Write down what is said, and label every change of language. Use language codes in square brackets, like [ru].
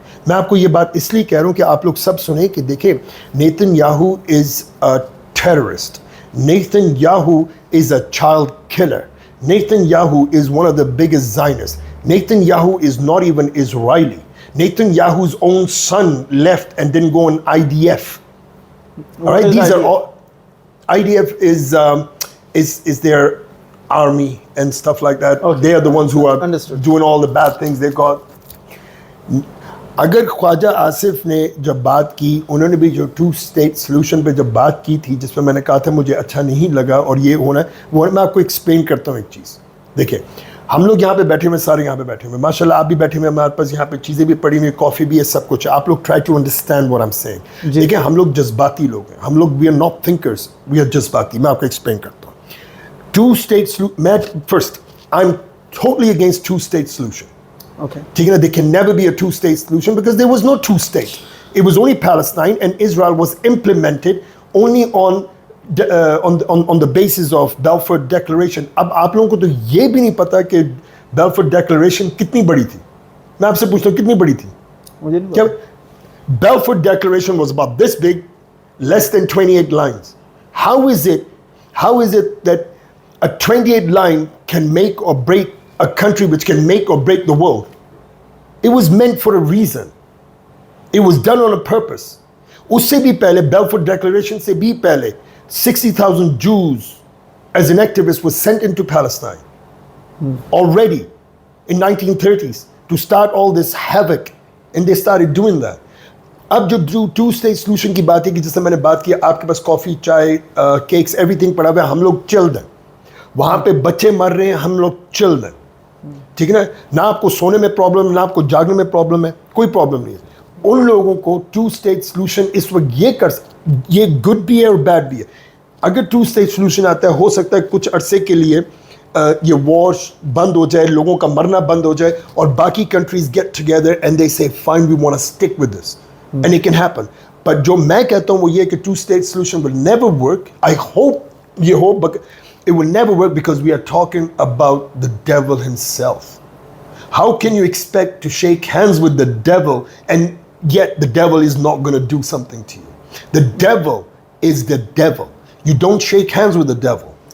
[ur] میں آپ کو یہ بات اس لیے کہہ رہا ہوں کہ آپ لوگ سب سنیں کہ دیکھیں [en] Netanyahu is a terrorist, Netanyahu is a child killer, Netanyahu is one of the biggest Zionist, Netanyahu is not even Israeli, Netanyahu's own son left and didn't go on IDF. All right, these are all IDF is their army and stuff like that. Okay. They are the ones who are Understood. doing all the bad things they got. [ur] اگر خواجہ آصف نے جب بات کی, انہوں نے بھی جو 2 state solution پہ جب بات کی تھی, جس پہ میں نے کہا تھا مجھے اچھا نہیں لگا اور یہ ہونا ہے, وہ میں آپ کو ایکسپلین کرتا ہوں ایک چیز. دیکھیں ہم لوگ یہاں پہ بیٹھے ہوئے, سارے یہاں پہ بیٹھے ہوئے, ماشاء اللہ آپ بھی بیٹھے ہوئے, ہمارے پاس یہاں پہ چیزیں بھی پڑی ہوئی, کافی بھی ہے, سب کچھ. آپ لوگ [en] Try to understand what I'm saying. [ur] دیکھیں ہم لوگ جذباتی لوگ ہیں, ہم لوگ [en] we are not thinkers, [ur] we are جذباتی. میں آپ کو ایکسپلین کرتا ہوں. [en] 2 state solution, میں first I am totally against 2 state solution. Okay. There can never be a 2 state solution because there was no 2 state. It was only Palestine, and Israel was implemented only on the basis of Balfour Declaration. [ur] اب آپ لوگوں کو تو یہ بھی نہیں پتا کہ Balfour Declaration کتنی بڑی تھی. میں آپ سے پوچھتا ہوں کتنی بڑی تھی. [en] Balfour Declaration was about this big, less than 28 lines. How is it that a 28 line can make or break a country which can make or break the world? It was meant for a reason. It was done on a purpose. [ur] اس سے بھی پہلے, [en] Balfour Declaration [ur] سے بھی پہلے, [en] 60,000 Jews as an activist was sent into Palestine already in 1930s to start all this havoc, and they started doing that. [ur] اب جو 2 state solution کی بات ہے کہ جس سے میں نے بات کی, آپ کے پاس کافی, چائے, کیکس, ایوری تھنگ پڑا ہوا ہے, ہم لوگ چلڈ ہیں, وہاں پہ بچے مر رہے ہیں, ہم لوگ چلڈ ہیں, ٹھیک ہے نا. نہ آپ کو سونے میں پرابلم, نہ آپ کو جاگنے میں پرابلم ہے, کوئی پرابلم نہیں ہے. ان لوگوں کو 2 state solution اس وقت یہ گڈ بھی ہے اور بیڈ بھی ہے. اگر 2 state solution آتا ہے, ہو سکتا ہے کچھ عرصے کے لیے یہ وار بند ہو جائے, لوگوں کا مرنا بند ہو جائے, اور باقی [en] Countries get together and they say fine we want to stick with this, and it can happen. [ur] But جو میں کہتا ہوں وہ یہ کہ 2 state solution [en] will never work. I hope [ur] یہ ہو, [en] but it will never work because we are talking about the devil himself. How can you expect to shake hands with the devil and yet the devil is not going to do something to you? The devil is the devil. You don't shake hands with the devil.